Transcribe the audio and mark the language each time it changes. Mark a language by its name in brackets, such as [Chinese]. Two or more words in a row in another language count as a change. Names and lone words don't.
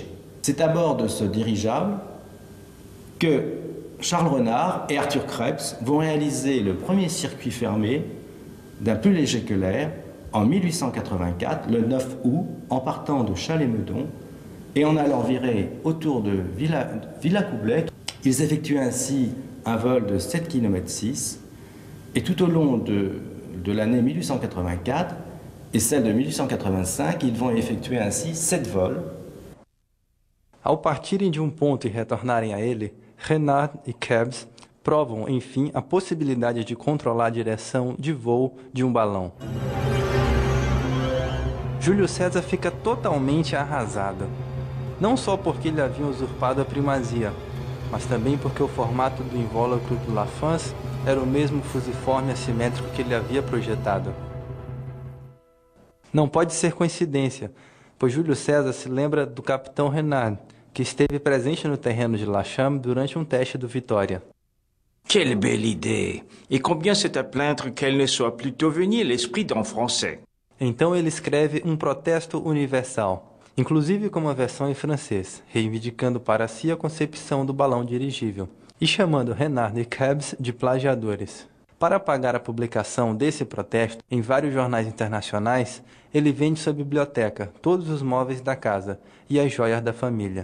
[French] C'est à bord de ce dirigeable que Charles Renard et Arthur Krebs vont réaliser le premier circuit fermé d'un plus léger que l'air en 1884, le 9 août, en partant de Chalais-Meudon et en allant virer autour de Villacoublay. Ils effectuent ainsi un vol de 7,6 km et tout au long de l'année 1884 et celle de 1885, ils vont effectuer ainsi 7 vols. [Portuguese] Ao partirem de ponto e retornarem a ele, Renard e Krebs provam, enfim, a possibilidade de controlar a direção de voo de balão. Júlio César fica totalmente arrasado. Não só porque lhe haviam usurpado a primazia, mas também porque o formato do invólucro do Lafance era o mesmo fusiforme assimétrico que ele havia projetado. Não pode ser coincidência, pois Júlio César se lembra do capitão Renard, que esteve presente no terreno de Lacham durante teste do Vitória. [French] Quelle belle idée! Et combien c'est à plaindre qu'elle ne soit plus devenue l'esprit d'un français. [Portuguese] Então ele escreve protesto universal, inclusive com uma versão em francês, reivindicando para si a concepção do balão dirigível e chamando Renard e Krebs de plagiadores. Para pagar a publicação desse protesto em vários jornais internacionais, ele vende sua biblioteca, todos os móveis da casa e as joias da família.